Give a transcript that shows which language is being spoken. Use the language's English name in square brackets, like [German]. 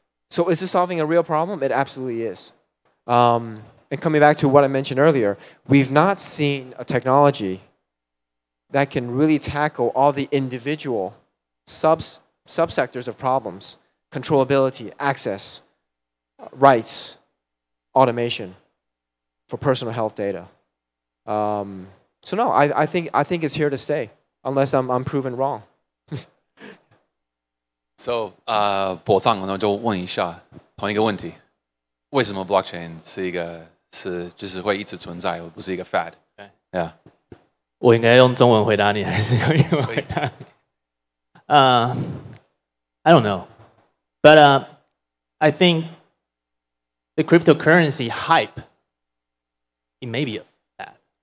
[English] So is this solving a real problem? It absolutely is. And coming back to what I mentioned earlier, we've not seen a technology that can really tackle all the individual subsectors of problems: controllability, access, rights, automation for personal health data. So no, I think it's here to stay, unless I'm proven wrong. [Chinese] So, 博藏，我就问一下同一个问题：为什么 blockchain 就是会一直存在，而不是一个 fad？ [English] Yeah. [Chinese] 我应该用中文回答你，还是用英文回答你？ [English] I don't know, but I think the cryptocurrency hype, it may be a fad.